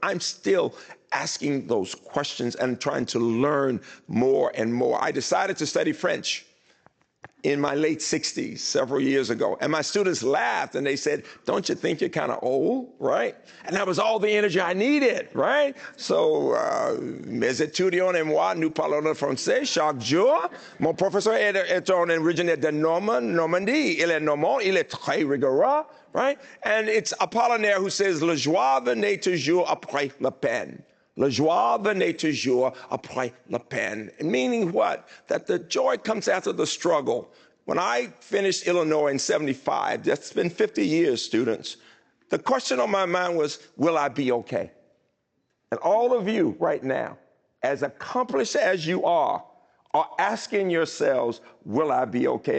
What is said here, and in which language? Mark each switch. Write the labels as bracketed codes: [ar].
[en] I'm still asking those questions and trying to learn more and more. I decided to study French in my late 60s, several years ago. And my students laughed and they said, "Don't you think you're kind of old, right?" And that was all the energy I needed, right? [fr] So, mes étudiants et moi, nous parlons le français chaque jour. Mon professeur est originaire de Normandie. Il est normand, il est très rigoureux, [en] right? And it's Apollinaire who says, [fr] "Le joie venait toujours après la peine." La joie venait toujours après la peine. [en] Meaning what? That the joy comes after the struggle. When I finished Illinois in 75, that's been 50 years, students, the question on my mind was, will I be okay? And all of you right now, as accomplished as you are asking yourselves, will I be okay?